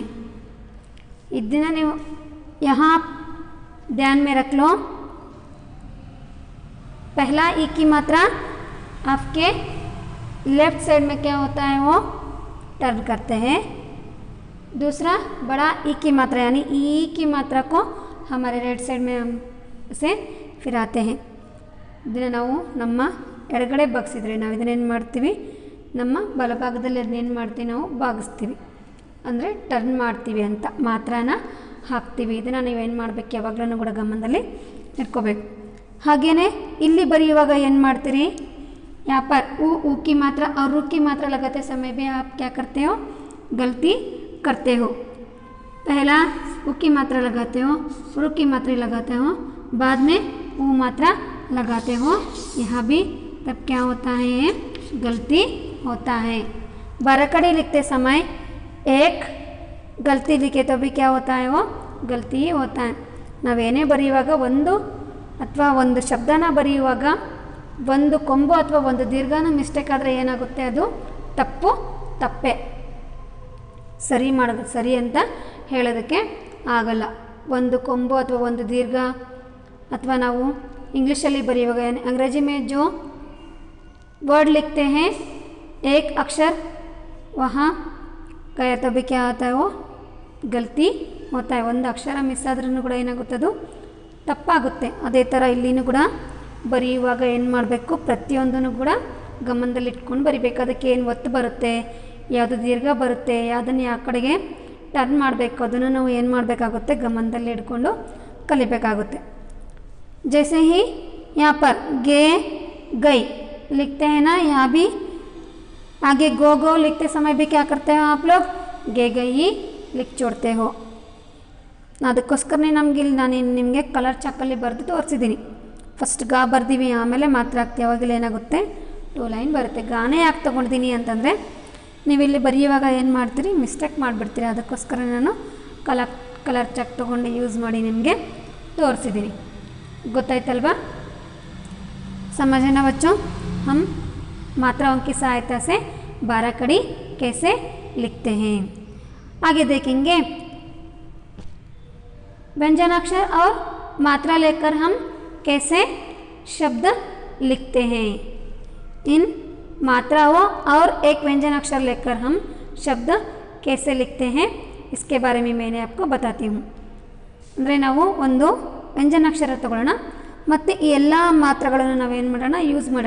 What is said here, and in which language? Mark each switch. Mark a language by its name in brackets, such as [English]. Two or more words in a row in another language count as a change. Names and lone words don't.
[Hindi] इतना नहीं, यहाँ ध्यान में रख लो, पहला ई की मात्रा आपके लेफ्ट साइड में क्या होता है वो टर्न करते हैं, दूसरा बड़ा ई की मात्रा यानी ई की मात्रा को हमारे राइट साइड में हम उसे फिराते हैं। [Kannada] ಇದನ್ನು ನಾವು ನಮ್ಮ ಎಡಗಡೆ ಬಾಗಿಸಿದ್ರೆ ನಾವು ಇದನ್ನೇನು ಮಾಡ್ತೀವಿ, ನಮ್ಮ ಬಲಭಾಗದಲ್ಲಿ ಅದನ್ನೇನು ಮಾಡ್ತೀವಿ, ನಾವು ಬಾಗಿಸ್ತೀವಿ ಅಂದರೆ ಟರ್ನ್ ಮಾಡ್ತೀವಿ ಅಂತ ಮಾತ್ರನ ಹಾಕ್ತೀವಿ। ಇದನ್ನು ನೀವೇನು ಮಾಡಬೇಕು, ಯಾವಾಗಲೂ ಕೂಡ ಗಮನದಲ್ಲಿ ಇಟ್ಕೋಬೇಕು। ಹಾಗೆಯೇ ಇಲ್ಲಿ ಬರೆಯುವಾಗ ಏನು ಮಾಡ್ತೀರಿ, [Hindi] यहाँ पर ऊ की मात्रा और रू की मात्रा लगाते समय भी आप क्या करते हो, गलती करते हो। पहला ऊ की मात्रा लगाते हो, रू की मात्रा लगाते हो, बाद में ऊ मात्रा लगाते हो, यहाँ भी तब क्या होता है, गलती होता है। बरकड़ी लिखते समय एक गलती लिखे तो भी क्या होता है, वो गलती ही होता है। [Kannada] ನಾವೇನೇ ಬರೆಯುವಾಗ ಒಂದು ಅಥವಾ ಒಂದು ಶಬ್ದನ ಬರೆಯುವಾಗ ಒಂದು ಕೊಂಬು ಅಥವಾ ಒಂದು ದೀರ್ಘನ ಮಿಸ್ಟೇಕ್ ಆದರೆ ಏನಾಗುತ್ತೆ, ಅದು ತಪ್ಪು ತಪ್ಪೆ, ಸರಿ ಮಾಡೋದು ಸರಿ ಅಂತ ಹೇಳೋದಕ್ಕೆ ಆಗಲ್ಲ। ಒಂದು ಕೊಂಬು ಅಥವಾ ಒಂದು ದೀರ್ಘ ಅಥವಾ ನಾವು इंग्लिशಲ್ಲಿ ಬರೆಯುವಾಗ [Hindi] अंग्रेजी में जो वर्ड लिखते हैं एक अक्षर वहाँ गया तो भी क्या होता है, वो गलती होता है। [Kannada] ಒಂದು ಅಕ್ಷರ ಮಿಸ್ ಆದ್ರೂ ಕೂಡ ಏನಾಗುತ್ತೆ, ಅದು ತಪ್ಪಾಗುತ್ತೆ। ಅದೇ ಥರ ಇಲ್ಲಿನೂ ಕೂಡ ಬರೆಯುವಾಗ ಏನು ಮಾಡಬೇಕು, ಪ್ರತಿಯೊಂದನ್ನು ಕೂಡ ಗಮನದಲ್ಲಿ ಇಟ್ಕೊಂಡು ಬರಿಬೇಕು। ಅದಕ್ಕೆ ಏನು ಒತ್ತು ಬರುತ್ತೆ, ಯಾವುದು ದೀರ್ಘ ಬರುತ್ತೆ, ಯಾವುದನ್ನು ಯಾವ ಕಡೆಗೆ ಟರ್ನ್ ಮಾಡಬೇಕು, ಅದನ್ನು ನಾವು ಏನು ಮಾಡಬೇಕಾಗುತ್ತೆ, ಗಮನದಲ್ಲಿ ಇಟ್ಕೊಂಡು ಕಲಿಬೇಕಾಗುತ್ತೆ। [Hindi] जैसे ही यहाँ पर गे गई लिखते हैं ना, यहाँ भी आगे गो गो लिखते समय भी क्या करते हो आप लोग, गे गई लिख छोड़ते हो। [Kannada] ಅದಕ್ಕೋಸ್ಕರನೇ ನಮಗೆ ಇಲ್ಲಿ ನಾನು ನಿಮಗೆ ಕಲರ್ ಚಾಕಲ್ಲಿ ಬರೆದು ತೋರಿಸಿದ್ದೀನಿ। ಫಸ್ಟ್ ಗಾ ಬರ್ದೀವಿ ಆಮೇಲೆ ಮಾತ್ರ ಹಾಕ್ತೀವಿ, ಅವಾಗೆಲ್ಲ ಏನಾಗುತ್ತೆ 2 ಲೈನ್ ಬರುತ್ತೆ. ಗಾನೇ ಯಾಕೆ ತೊಗೊಂಡಿದ್ದೀನಿ ಅಂತಂದರೆ ನೀವಿಲ್ಲಿ ಬರೆಯುವಾಗ ಏನು ಮಾಡ್ತೀರಿ, ಮಿಸ್ಟೇಕ್ ಮಾಡಿಬಿಡ್ತೀರಿ. ಅದಕ್ಕೋಸ್ಕರ ನಾನು ಕಲರ್ ಚಾಕ್ ತೊಗೊಂಡು ಯೂಸ್ ಮಾಡಿ ನಿಮಗೆ ತೋರಿಸಿದ್ದೀನಿ. ಗೊತ್ತಾಯ್ತಲ್ವಾ? [Hindi] समझ है ना बच्चों? हम मात्राओं की सहायता से 12 कड़ी कैसे लिखते हैं. आगे देखेंगे व्यंजनाक्षर और मात्रा लेकर हम कैसे शब्द लिखते हैं. इन मात्राओं और एक व्यंजनाक्षर लेकर हम शब्द कैसे लिखते हैं इसके बारे में मैंने आपको बताती हूँ. [Kannada] ಅಂದರೆ ನಾವು ಒಂದು ವ್ಯಂಜನಾಕ್ಷರ ತಗೊಳ್ಳೋಣ ಮತ್ತು ಈ ಎಲ್ಲ ಮಾತ್ರೆಗಳನ್ನು ನಾವೇನು ಮಾಡೋಣ, ಯೂಸ್ ಮಾಡೋಣ.